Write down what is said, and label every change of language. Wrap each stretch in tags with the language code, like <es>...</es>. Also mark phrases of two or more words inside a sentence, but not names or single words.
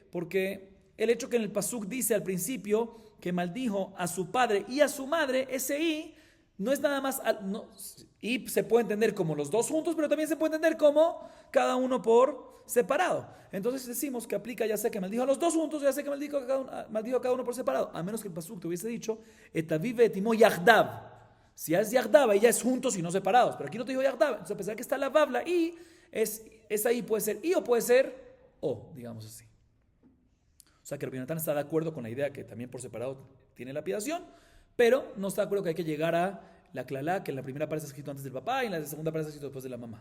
<es>Porque el hecho que en el pasuk dice al principio que maldijo a su padre y a su madre, ese i No es nada más, y se puede entender como los dos juntos, pero también se puede entender como cada uno por separado. Entonces decimos que aplica, ya sé que maldijo a los dos juntos, ya sé que maldijo a cada uno por separado. A menos que el pasuk te hubiese dicho,</es> <he>את אביו ואת אמו יחדיו.</he> <es>Si es yahdav, ahí ya es juntos y no separados. Pero aquí no te dijo yahdav. Entonces a pesar que está la babla y es ahí, puede ser y o puede ser o, digamos así. O sea que Rabbi Yonatán está de acuerdo con la idea que también por separado tiene lapidación, pero no está de acuerdo que hay que llegar a la clalá, que en la primera parte está escrito antes del papá y en la segunda parte está escrito después de la mamá.</es>